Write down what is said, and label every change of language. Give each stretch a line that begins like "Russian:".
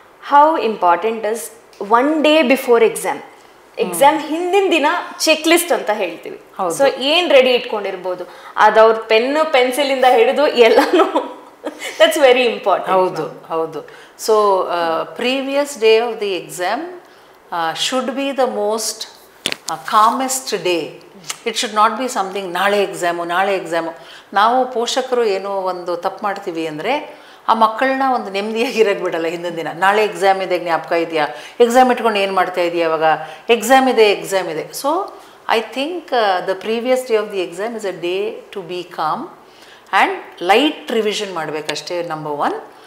English: How important is 1 day before exam?
Kannada: Exam ಹಿಂದಿನ ದಿನ check list ಅಂತ ಹೇಳ್ತೀವಿ. ಸೊ ಏನು ರೆಡಿ ಇಟ್ಕೊಂಡಿರ್ಬೋದು, ಅದು ಅವ್ರ ಪೆನ್ನು ಪೆನ್ಸಿಲಿಂದ ಹಿಡಿದು ಎಲ್ಲನೂ
English: That's very important.
Kannada: ಹೌದು ಹೌದು.
English: So previous day of the exam should be the most calmest day. It should not be something
Kannada: ನಾಳೆ ಎಕ್ಸಾಮು. ನಾವು ಪೋಷಕರು ಏನೋ ಒಂದು ತಪ್ಪು ಮಾಡ್ತೀವಿ ಅಂದರೆ ಆ ಮಕ್ಕಳನ್ನ ಒಂದು ನೆಮ್ಮದಿಯಾಗಿರೋಕ್ಕೆ ಬಿಡಲ್ಲ. ಹಿಂದಿನ ದಿನ ನಾಳೆ ಎಕ್ಸಾಮ್ ಇದೆ, ಜ್ಞಾಪಕ ಇದೆಯಾ, ಎಕ್ಸಾಮ್ ಇಟ್ಕೊಂಡು ಏನು ಮಾಡ್ತಾ ಇದೆಯಾ, ಇವಾಗ ಎಕ್ಸಾಮ್ ಇದೆ.
English: So I think the previous day of the exam is a day to be calm and light revision ಮಾಡಬೇಕಷ್ಟೇ. Number 1.